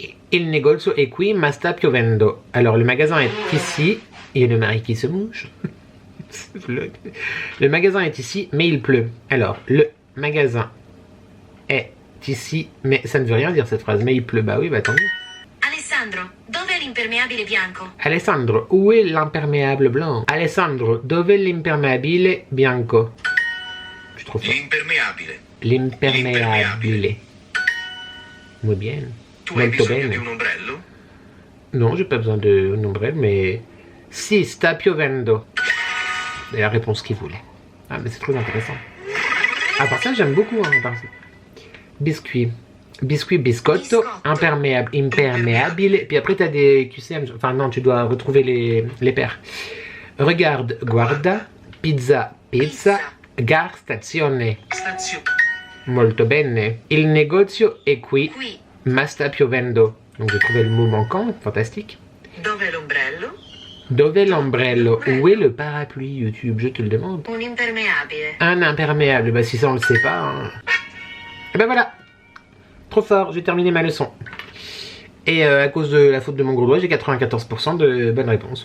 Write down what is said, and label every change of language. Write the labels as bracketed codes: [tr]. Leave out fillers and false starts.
[it] Il negozio è qui, ma sta piovendo. [fr] Alors, le magasin est ici. Et le mari qui se mouche. Le magasin est ici, mais il pleut. Alors, le magasin est ici, mais ça ne veut rien dire cette phrase. Mais il pleut, bah oui, bah tant mieux. [it] Alessandro, dove è l'impermeabile bianco? [fr] Alessandro, où est l'imperméable blanc? [it] Alessandro, dove è l'impermeabile bianco? [fr] Je suis trop fort. [it] L'impermeabile. L'impermeabile. [es] Muy bien. [it] Tu hai bisogno di un ombrello? [fr] Non, j'ai pas besoin d'un ombrello, mais... [it] Si, sta piovendo. [fr] C'est la réponse qu'il voulait. Ah, mais c'est trop intéressant. À part ça, j'aime beaucoup. Hein, biscuit. Biscuit, biscotto, imperméable, imperméabile. Puis après, tu as des QCM. Enfin, non, tu dois retrouver les paires. [it] Regarde, guarda, pizza, pizza, gar, stazione. Molto bene. Il negozio è qui, ma sta piovendo. [fr] Donc, j'ai trouvé le mot manquant. Fantastique. [it] Dove è l'ombrello? Dove è l'ombrello? [fr] Où est le parapluie, YouTube? Je te le demande. [it] Un impermeabile. [fr] Un imperméable. Bah, si ça, on le sait pas. Hein. Et ben voilà. Trop fort, j'ai terminé ma leçon. Et à cause de la faute de mon gros doigt, j'ai 94% de bonnes réponses.